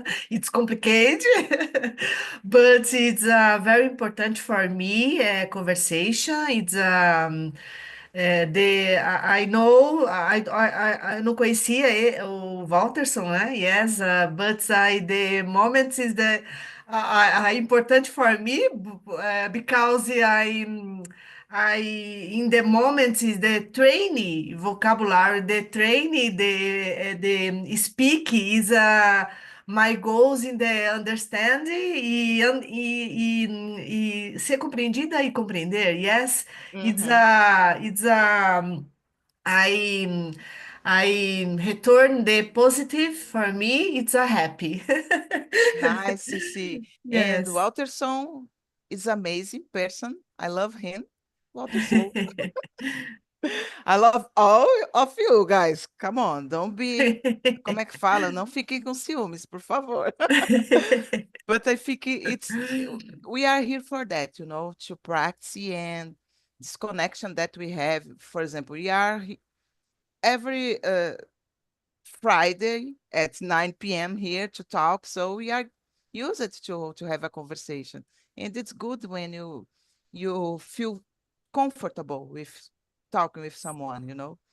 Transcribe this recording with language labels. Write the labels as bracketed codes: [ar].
[en] It's complicated, but it's very important for me. Conversation. It's I know, I [pt] não conhecia o Walterson, né? [en] Yes, but the moment is important for me because I in the moment is the training vocabulary, the training, the speak is my goals in the understanding [pt] e ser compreendida e compreender. [en] Yes, Mhm. it's a I I return the positive for me. It's a happy. Nice to see. And Yes. Walterson is amazing person. I love him. Walterson. I love all of you guys. Come on, don't be. [pt] Como é que fala? Não fiquem com ciúmes, por favor. [en] But I think we are here for that, to practice and this connection that we have. For example, we are every Friday at 9 p.m. here to talk. So we are use it to have a conversation. And it's good when you feel comfortable with talking with someone.